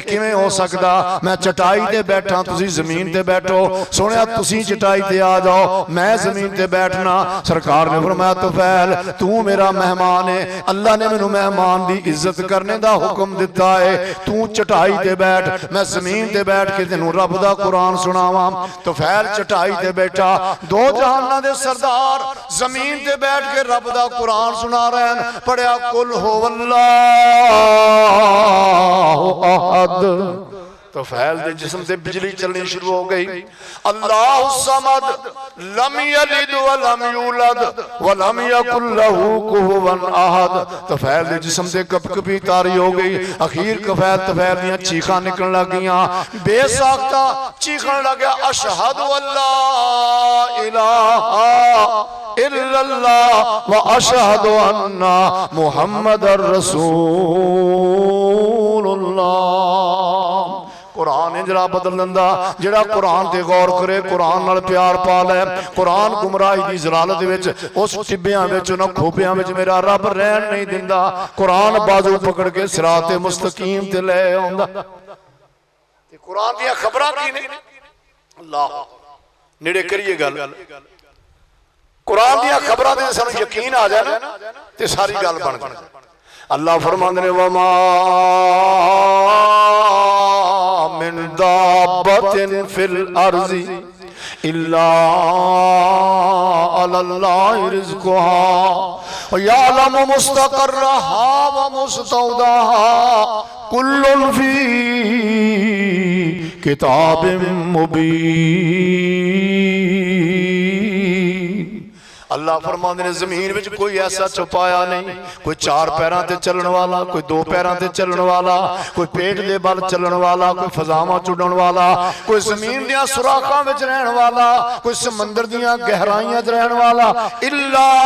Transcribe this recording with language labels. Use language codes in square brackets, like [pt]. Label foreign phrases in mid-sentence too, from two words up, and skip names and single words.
[pa] کویں ہو سکدا میں چٹائی تے بیٹھا تسی زمین تے بیٹھو سونے تسی چٹائی تے آ جاؤ میں زمین تے بیٹھنا سرکار نے فرمایا طفیل تو میرا مہمان ہے اللہ نے مینوں مہمان دی عزت کرنے دا حکم دتا ہے تو چٹائی تے بیٹھ میں زمین تے بیٹھ کے تینوں رب دا قرآن سناواں طفیل چٹائی تے بیٹھا دو جہاناں دے سردار زمین تے بیٹھ کے رب دا قرآن سنا رہے ہیں پڑھیا [ar] قل هو الله [pa] احد تو فیل دے جسم سے بجلی چلنی شروع ہو گئی [ar] الله الصمد لم يلد ولم يولد ولم يكن له كفوا أحد [pa] تو فیل دے جسم سے کپکپی طاری ہو گئی اخیر کفیل طفیل دیاں چیخاں نکلنے لگیاں بے ساختہ چیخن لگا [ar] أشهد ألا إله إلا الله وأشهد أن محمدا [pa] رسول اللہ قرآن انجرا بدل دیندا جیہڑا قرآن تے غور کرے قرآن نال پیار پا لے قرآن گمراہی دی ضلالت وچ اس ٹبیاں وچ انہاں کھوبیاں وچ میرا رب رہن نہیں دیندا قرآن باجو پھڑ کے صراط مستقیم تے لے آؤندا تے قرآن دی خبراں کی نے اللہ نیڑے کریے گل قرآن دی خبراں تے سانوں یقین آ جائے نا تے ساری گل بن جائے اللہ فرماندے نے [ar] وما من دابة في الأرض إلا على الله رزقها ويعلم مستقرها ومستودعها كل في كتاب مبين [pa] اللہ فرماندے نے زمین وچ کوئی ایسا چھپایا نہیں کوئی چار پیراں تے چلن والا کوئی دو پیراں تے چلن والا کوئی پیٹ دے بل چلن والا کوئی فضاواں چڈن والا کوئی زمین دیاں سوراخاں وچ رہن والا کوئی سمندر دیاں گہرائیاں چ رہن والا الا